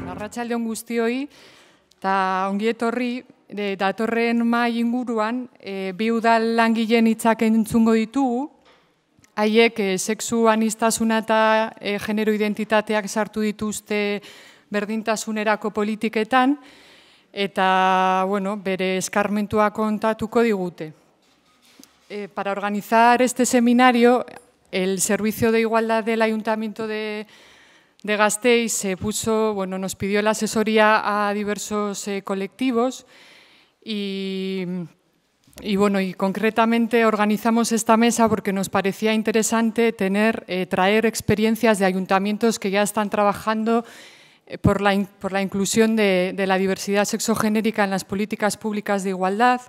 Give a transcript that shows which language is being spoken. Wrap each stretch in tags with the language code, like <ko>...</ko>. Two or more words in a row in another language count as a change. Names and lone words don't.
<eu>arratsalde on guztioi, eta ongi etorri, datorren mahai inguruan, bi udal langileen hitzak entzungo ditugu, haiek sexu aniztasuna eta genero identitateak sartu dituzte berdintasunerako politiketan, eta bere eskarmentua kontatuko digute.</eu> <es>Para organizar este seminario, el Servicio de Igualdad del Ayuntamiento de Gasteiz nos pidió la asesoría a diversos colectivos y concretamente organizamos esta mesa porque nos parecía interesante traer experiencias de ayuntamientos que ya están trabajando por la inclusión de la diversidad sexogenérica en las políticas públicas de igualdad.</es>